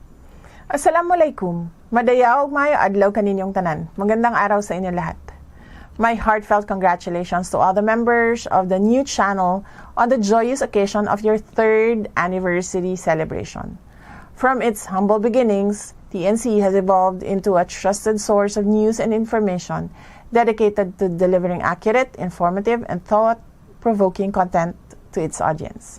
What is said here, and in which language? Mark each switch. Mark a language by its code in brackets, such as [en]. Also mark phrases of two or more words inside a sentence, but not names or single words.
[ceb] Assalamualaikum. Madayaw mayo adlaw kaninyong tanan. [tl] Magandang araw sa inyo lahat. [en] My heartfelt congratulations to all the members of the new channel on the joyous occasion of your 3rd anniversary celebration. From its humble beginnings, TNC has evolved into a trusted source of news and information dedicated to delivering accurate, informative, and thought-provoking content to its audience.